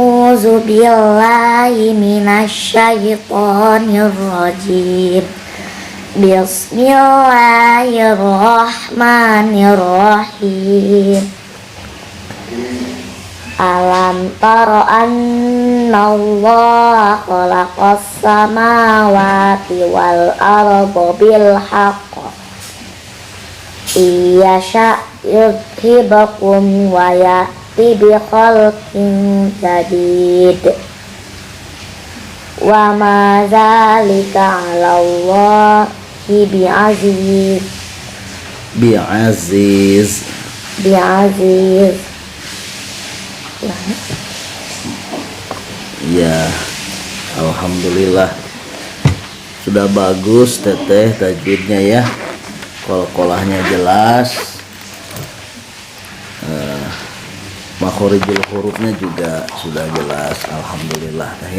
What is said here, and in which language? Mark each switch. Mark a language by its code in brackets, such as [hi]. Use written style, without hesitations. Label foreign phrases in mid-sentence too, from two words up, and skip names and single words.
[ar] أعوذ بالله من الشيطان الرجيم. بسم الله الرحمن الرحيم. ألم تر أن الله خلق السماوات والأرض بالحق إن يشأ يذهبكم ويأت بخلق جديد وما ذلك على الله بعزيز. [id] Ya, alhamdulillah sudah bagus teteh tajwidnya ya, qolqolahnya jelas, makhorijul hurufnya juga sudah jelas, alhamdulillah ya.